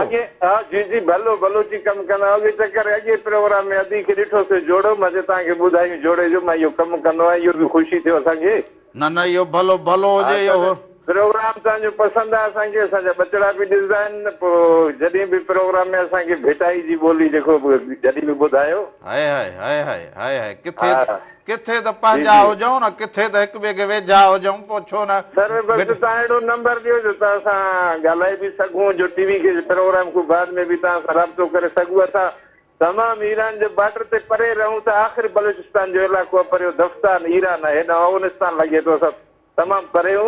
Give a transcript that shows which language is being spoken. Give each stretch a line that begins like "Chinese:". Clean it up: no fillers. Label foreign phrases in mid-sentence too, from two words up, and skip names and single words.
Sindhi: हा जी जी भलो बलोची कमु कंदा अॻे चकर अॻे प्रोग्राम में अदी खे ॾिठोसीं जोड़ो मां तव्हांखे ॿुधायूं जोड़े जो मां इहो कमु कंदो आहियां इहो बि ख़ुशी थियो असांखे न न इहो भलो भलो हुजे इहो प्रोग्राम तव्हांजो पसंदि आहे असांखे असांजा बचड़ा बि ॾिसंदा आहिनि पोइ जॾहिं बि प्रोग्राम में असांखे भेटाई जी ॿोली जेको जॾहिं बि ॿुधायो हाय हाय हाय हाय हाय हाय किथे त पंहिंजा हुजऊं न किथे त हिक ॿिए खे वेझा हुजऊं पोइ छो न सर बसि तव्हां अहिड़ो नंबर ॾियो जो तव्हां सां ॻाल्हाए बि सघूं जो टीवी खे प्रोग्राम खां बाद में बि तव्हां सां राब्तो करे सघूं असां तमामु ईरान जे बॉर्डर ते परे रहूं था आख़िर बलूचिस्तान जो इलाइक़ो आहे परे दफ्तान ईरान आहे हेॾा अफगानिस्तान लॻे थो असां तमामु परे हूं